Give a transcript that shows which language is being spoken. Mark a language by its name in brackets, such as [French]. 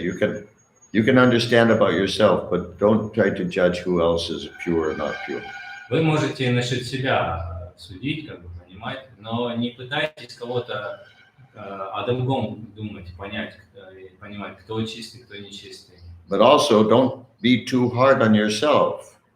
[English] You can understand about yourself, but don't try to judge who else is pure or not pure. [Russian] Вы можете насчет себя судить, как бы понимать, но не пытайтесь кого-то о другом думать, понимать, кто чистый, кто нечистый. [English] But also, don't be too hard on yourself.